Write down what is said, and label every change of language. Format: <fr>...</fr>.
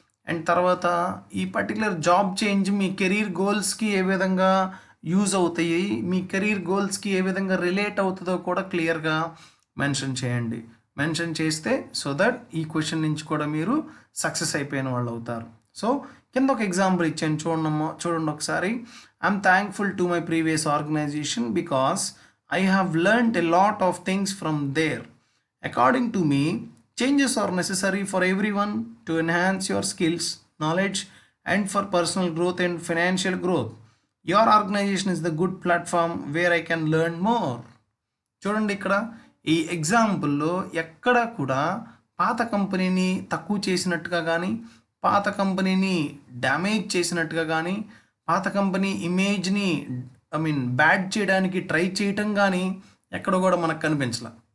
<te>And తర్వాత ఈ particular job change మీ career గోల్స్కి ఏ విధంగా యూజ్ అవుతాయి, మీ కెరీర్ గోల్స్కి ఏ విధంగా రిలేట్ అవుతుందో కూడా క్లియర్గా మెన్షన్ చేయండి. మెన్షన్ చేస్తే సో దట్ ఈ క్వశ్చన్ నుంచి కూడా మీరు సక్సెస్ అయిపోయిన వాళ్ళు అవుతారు. సో కింద ఒక ఎగ్జాంపుల్ ఇచ్చాను, చూడండి ఒకసారి.</te> <en>I'm thankful to my previous organisation because I have learned a lot of things from there. According to me, changes are necessary for everyone to enhance your skills, knowledge, and for personal growth and financial growth. Your organization is the good platform where I can learn more.</en> <te>చూడండి, ఇక్కడ ఈ ఎగ్జాంపుల్లో ఎక్కడ కూడా పాత కంపెనీని తక్కువ చేసినట్టుగా కానీ, పాత కంపెనీని డ్యామేజ్ చేసినట్టుగా కానీ, పాత కంపెనీ ఇమేజ్ని బ్యాడ్ చేయడానికి ట్రై చేయటం కానీ ఎక్కడ కూడా మనకు కనిపించలే.</te>